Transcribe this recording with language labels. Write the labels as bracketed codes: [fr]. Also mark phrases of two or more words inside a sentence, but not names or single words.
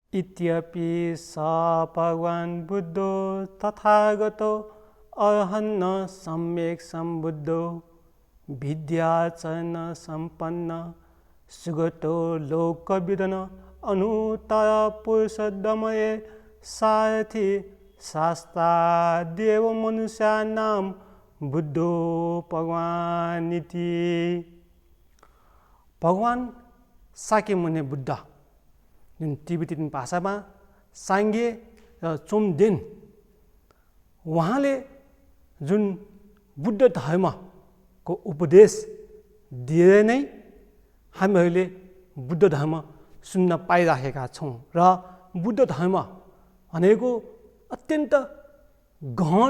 [pi] इत्यपि स भगवान् बुद्धो तथागतो अहन्न सम्यक् सम्बुद्धो विद्या च न सम्पन्न सुगतो लोकविदन अनुत्तर पुरुषोत्तमये सारथि शास्ता देव मनुष्याणां बुद्धो भगवान् इति। [ne] भगवान् शाक्यमुनि बुद्ध जुन तिब्बती भाषामा साङ्गे र चोम्देन उहाँले जुन बुद्ध धर्मको उपदेश दिएर नै हामीहरूले बुद्ध धर्म सुन्न पाइराखेका छौँ र बुद्ध धर्म भनेको अत्यन्त गहन